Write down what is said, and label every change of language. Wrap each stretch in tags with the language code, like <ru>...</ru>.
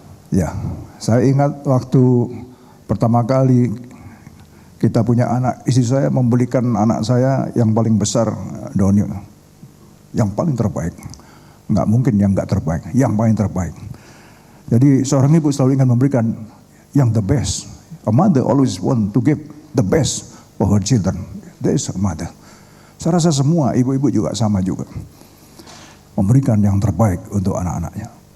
<id>Ya, saya ingat waktu pertama kali kita punya anak, istri saya membelikan anak saya yang paling besar, Doni, yang paling terbaik. Nggak mungkin yang nggak terbaik, yang paling terbaik. Jadi seorang ibu selalu ingin memberikan yang</id> <en>the best. A mother always want to give the best for her children. That is a mother.</en> <id>Saya rasa semua ibu-ibu juga sama juga. Memberikan yang terbaik untuk anak-anaknya.</id>